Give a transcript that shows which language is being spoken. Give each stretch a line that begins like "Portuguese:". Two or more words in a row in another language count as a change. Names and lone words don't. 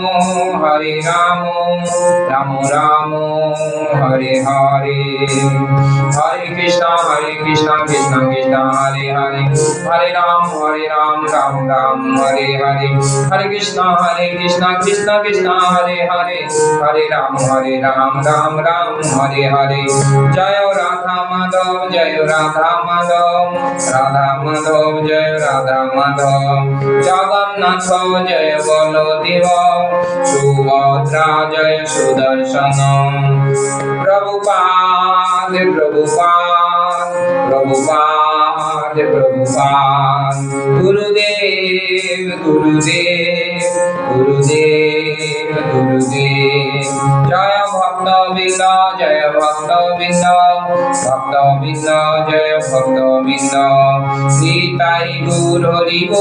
Sanskrit: রাম হরে হরে হরে কৃষ্ণ কৃষ্ণ হরে হরে হরে রাম রাম হরে হরে হরে কৃষ্ণ কৃষ্ণ হরে হরে হরে রাম রাম হরে হরে জয় রাধা মাধব জয় রাধা মাধব জয় রাধা মাধব জগন্নাথ জয় বলদেব সুভদ্রা জয় সুদর্শন
Bangla: প্রভুপাদ গুরুদেব জয় ভক্তবৃন্দ জয় ভক্তবৃন্দ জয় ভক্তবৃন্দ নিতাই গৌর হরি